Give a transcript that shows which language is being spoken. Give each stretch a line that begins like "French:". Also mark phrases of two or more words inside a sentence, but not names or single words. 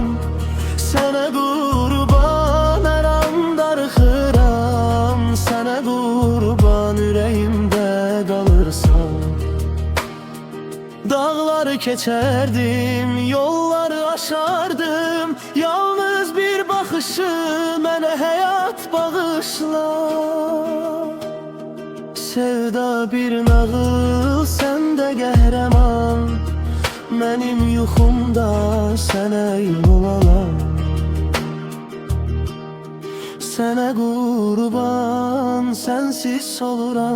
Turkish: Sana kurban, her an darxıram. Sana kurban, yüreğimde kalırsan. Dağları keçerdim, yolları aşardım.
Azerbaijani: Yalnız bir bakışı mənə həyat bağışla. Sevda bir nağıl, səndə qəhrəman. Mənim yuxumda sənə yol alam. Sənə qurban, sensiz soluram.